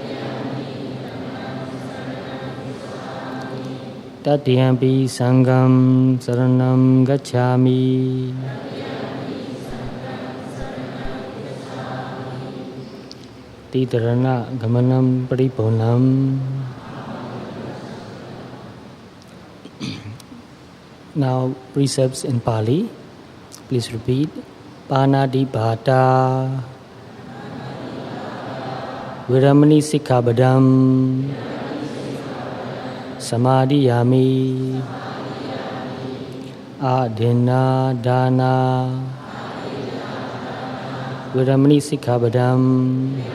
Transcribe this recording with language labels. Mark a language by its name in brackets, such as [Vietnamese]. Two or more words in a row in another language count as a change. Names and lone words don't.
[Pali] Tatiyampi Sangham Saranam Gacchami. Titarana Gamanam Paripunam. [English] Now precepts in Pali. Please repeat. [Pali] Panadipata Viramani Sikkhabadam Samadhiyami Adina Dana Viramani Sikkhabadam